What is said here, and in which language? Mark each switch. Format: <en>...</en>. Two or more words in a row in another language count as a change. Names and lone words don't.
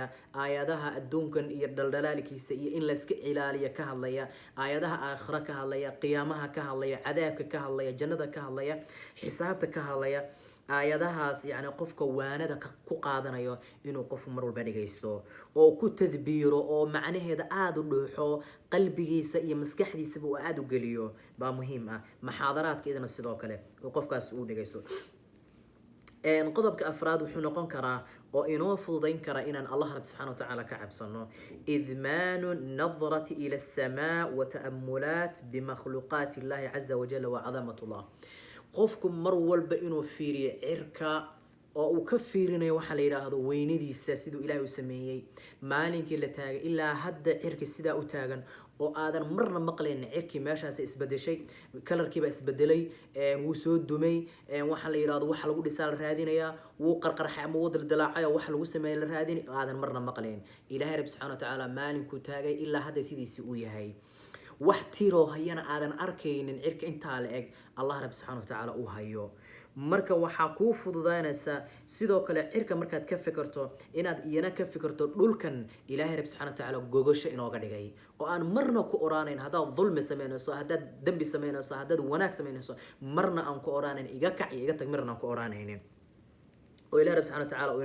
<so>aayadaha adduunkan iyo daldalaalkiisa iyo in la iska ilaaliyo ka hadlaya aayadaha aakhira ka hadlaya qiyaamaha ka hadlaya cadaabka ka hadlaya jannada ka hadlaya xisaabta ka hadlaya aayadahaas yani qofka waanada ku qaadanayo inuu qofku mar walba dhageysto oo ku tadbiiro oo macnaheeda aad u dhuuxo qalbigiisa iyo maskaxdiisa uu aad u galiyo baa muhiim muhaadaraadka idina sidoo kale oo qofkaas uu dhageysto qodobka afraad wuxuu noqon karaa oo inoo fududeyn kara inaan Allah Rabb</so> <ar>سبحانه وتعالى</ar> <so>ka cabsano</so> <ar>إدمان النظر إلى السماء والتأمل في مخلوقات الله عز وجل وعظمة الله</ar> <so>qofku mar walba inuu fiiriyo cirka oo uu ka fiirinayo waxa la yiraahdo weynadiisa sidoo Ilaahay u sameeyay maalinkii la taagay ilaa hadda cirka sida u taagan oo aadan marna maqleen cirkii meeshaas isbedeshay kalarkiiba isbedelay wuu soo dumay waxa la yiraahdo waxa lagu dhisaa la raadinaya wuu qarqarxay ama wuu daldalaacay waxa lagu sameeyay la raadin aadan marna maqleen Ilaahay Rabb</so> <ar>سبحانه وتعالى</ar> <so>maalinkuu taagay ilaa hadda sidiisii uu yahay wax tiro hayana aadan arkaynin cirka inta la eg Allah Rabb</so> <ar>سبحانه وتعالى</ar> <so>uu hayo marka waxaa kuu fududaanaysa sidoo kale cirka markaad ka fikirto inaad iyana ka fikirto dhulkan ilaahay</so> <ar>ربي سبحانه وتعالى</ar> <so>gogosho inooga dhigay oo aan marna ku oraanayn haddaad dulmi samaynayso haddaad dembi samaynayso haddaad wanaag samaynayso marna aan ku oraanayn iga kac iyo iga tag marna aan ku oraanaynin oo ilaahay</so> <ar>سبحانه وتعالى</ar> <so>uu</so>